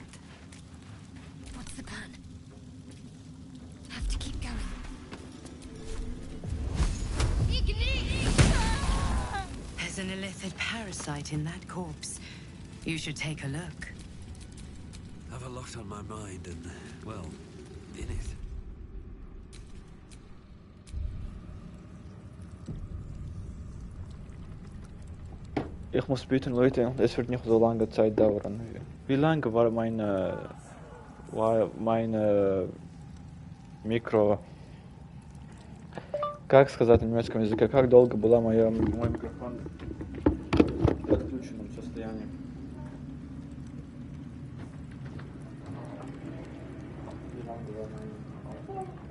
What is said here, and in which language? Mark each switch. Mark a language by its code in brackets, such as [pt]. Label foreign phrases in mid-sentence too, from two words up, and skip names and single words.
[en] What's the plan? Have to keep going. There's an illithid parasite in that corpse. You should take a look. Have a lot on my mind and, well, in it. [de] Ich muss bitten, Leute, es wird nicht so lange Zeit dauern. Wie lange war meine Mikро... [ru] Как сказать на немецком языке? Как долго была мой микрофон в отключенном состоянии? [de] Wie lange war mein...